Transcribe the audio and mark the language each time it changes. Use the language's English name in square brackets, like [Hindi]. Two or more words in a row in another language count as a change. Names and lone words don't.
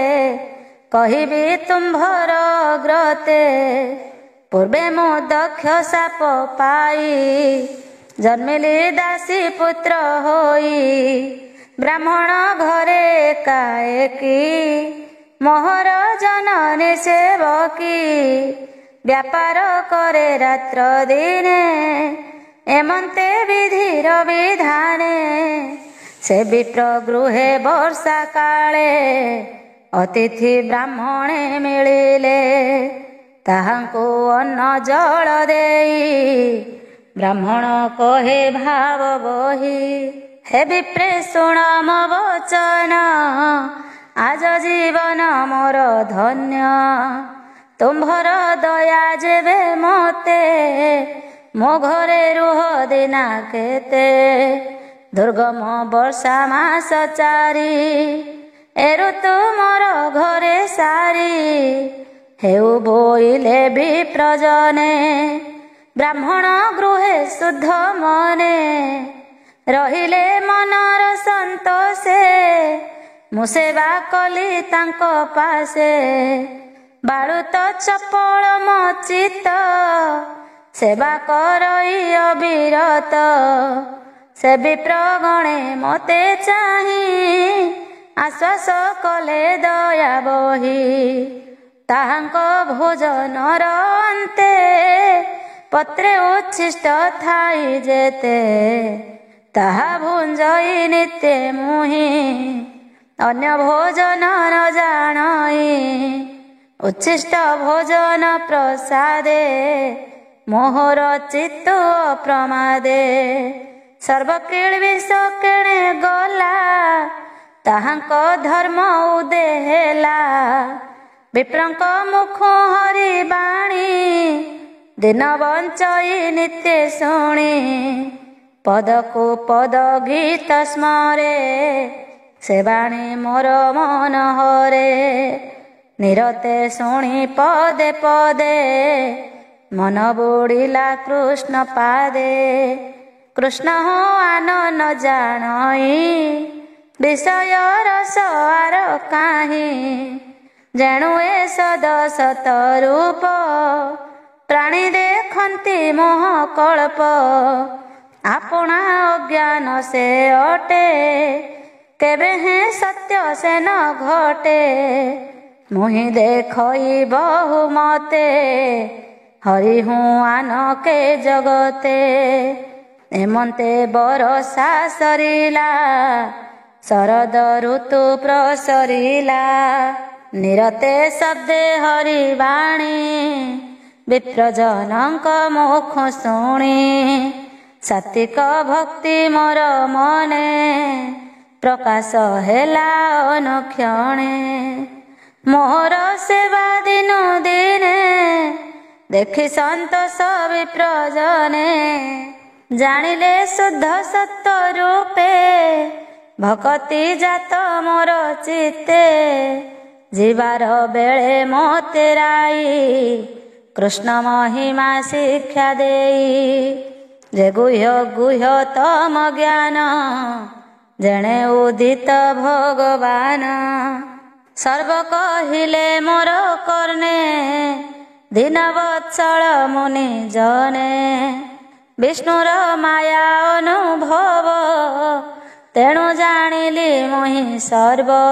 [Odia] କହିବି ତୁମ୍ଭର ଗ୍ରତେ ପୂର୍ବେ ମୋ ଦକ୍ଷ ସାପ ପାଇ ଜନ୍ମିଲି ଦାସୀ ପୁତ୍ର ହୋଇ ବ୍ରାହ୍ମଣ ଘରେ ଏକାଏକୀ ମୋହର ଜନନୀ ସେବକୀ ବ୍ୟାପାର କରେ ରାତ୍ର ଦିନେ ଏମନ୍ତେ ବିଧିର ବିଧାନେ ସେ ବିପ୍ର ଗୃହେ ବର୍ଷା କାଳେ ଅତିଥି ବ୍ରାହ୍ମଣେ ମିଳିଲେ ତାହାଙ୍କୁ ଅନ୍ନ ଜଳ ଦେଇ ବ୍ରାହ୍ମଣ କହେ ଭାବ ବହି ହେ ବିପ୍ରେ ଶୁଣ ମୋ ବଚନ ଆଜ ଜୀବନ ମୋର ଧନ୍ୟ ତୁମ୍ଭର ଦୟା ଯେବେ ମତେ ମୋ ଘରେ ରୁହ ଦିନା କେତେ ଦୁର୍ଗମ ବର୍ଷା ମାସ ଚାରି ଏ ଋତୁ ମୋର ଘରେ ସାରି ହେଉ ବୋଇଲେ ବିପ୍ରଜନେ ବ୍ରାହ୍ମଣ ଗୃହେ ଶୁଦ୍ଧ ମନେ ରହିଲେ ମନର ସନ୍ତୋଷେ ମୁଁ ସେବା କଲି ତାଙ୍କୁ ପାଶେ ବାଳୁତ ଚପଳ ମୋ ଚିତ୍ତ ସେବା କରଇ ଅବିରତ ସେ ବିପ୍ରଗଣେ ମତେ ଚାହିଁ ଆଶ୍ୱାସ କଲେ ଦୟା ବହି ତାହାଙ୍କୁ ଭୋଜନର ଅନ୍ତେ ପତ୍ରେ ଉଚ୍ଛିଷ୍ଟ ଥାଇ ଯେତେ ତାହା ଭୁଞ୍ଜଇ ନିତ୍ୟ ମୁହିଁ ଅନ୍ୟ ଭୋଜନ ନ ଜାଣଇ ଉଚ୍ଛିଷ୍ଟ ଭୋଜନ ପ୍ରସାଦେ ମୋହର ଚିତ୍ତ ପ୍ରମାଦେ ସର୍ବକିଲ ବିଷ କେଣେ ଗଲା ତାହାଙ୍କୁ ଧର୍ମ ଉଦେ ହେଲା ବିପ୍ରଙ୍କ ମୁଖ ହରି ବାଣୀ ଦିନ ବଞ୍ଚଇ ନିତ୍ୟ ଶୁଣି ପଦ କୁ ପଦ ଗୀତ ସ୍ମରେ ସେ ବାଣୀ ମୋର ମନ ହରେ ନିରତେ ଶୁଣି ପଦେ ପଦେ ମନ ବୁଡ଼ିଲା କୃଷ୍ଣ ପାଦେ କୃଷ୍ଣ ହୋ ଆନ ନ ଜାଣଇ ବିଷୟ ରସ ଆଉ କାହିଁ ଯେଣୁ ଏ ସଦ ସତ ରୂପ ପ୍ରାଣୀ ଦେଖନ୍ତି ମୋହ କଳ୍ପ ଆପଣା ଅଜ୍ଞାନ ସେ ଅଟେ କେବେ ହେ ସତ୍ୟ ସେ ନ ଘଟେ ମୁହିଁ ଦେଖଇ ବହୁ ମତେ ହରି ହୁଁ ଆନ କେ ଜଗତେ ଏମନ୍ତେ ବରଷା ସରିଲା ଶରଦ ଋତୁ ପ୍ରସରିଲା ନିରତେ ଶବ୍ଦେ ହରି ବାଣୀ ବିପ୍ରଜନଙ୍କ ମୁଖ ଶୁଣି ସାତ୍ତ୍ୱିକ ଭକ୍ତି ମୋର ମନେ ପ୍ରକାଶ ହେଲା ଅନୁକ୍ଷଣେ ମୋହର ସେବା ଦିନୁ ଦିନେ ଦେଖି ସନ୍ତୋଷ ବିପ୍ରଜନେ ଜାଣିଲେ ଶୁଦ୍ଧ ସତ୍ୟ ରୂପେ ଭକ୍ତି ଜାତ ମୋର ଚିତ୍ତେ ଜୀବାର ବେଳେ ମୋତେ ରାଇ କୃଷ୍ଣ ମହିମା ଶିକ୍ଷା ଦେଇ ଯେ ଗୁହ୍ୟ ଗୁହ୍ୟ ତମ ଜ୍ଞାନ ଜଣେ ଉଦିତ ଭଗବାନ ସର୍ବ କହିଲେ ମୋର କର୍ଣ୍ଣେ ଦୀନ ବତ୍ସଳ ମୁନି ଜନେ ବିଷ୍ଣୁର ମାୟା ଅନୁଭବ ତେଣୁ ଜାଣିଲି ମୁହିଁ ସର୍ବ